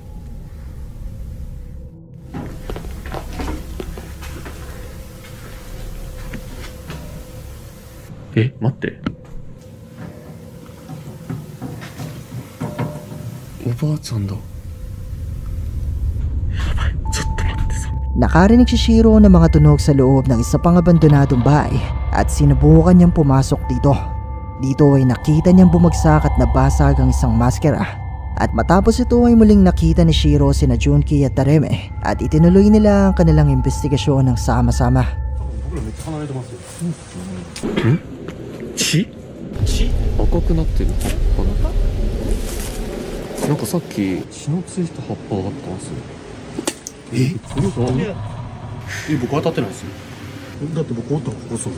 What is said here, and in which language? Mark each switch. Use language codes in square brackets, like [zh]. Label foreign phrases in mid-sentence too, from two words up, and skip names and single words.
[ja] 待って。おばあちゃんだ。やばい、ちょっと待ってさ。 [tl] Nakarinig si Shiro ng mga tunog sa loob ng isa pang abandonadong bahay at sinubukan niyang pumasok dito. Dito ay nakita niyang bumagsak at nabasag ang isang maskara. At matapos ito ay muling nakita ni Shiro sina Junki at Tareme at itinuloy nila ang kanilang investigasyon ng sama-sama. [ja] Chi? 赤くなってる葉っぱが。なんかさっき血のついた葉っぱがあったんですよ。僕当たってないですよ。だって僕おったのここそう。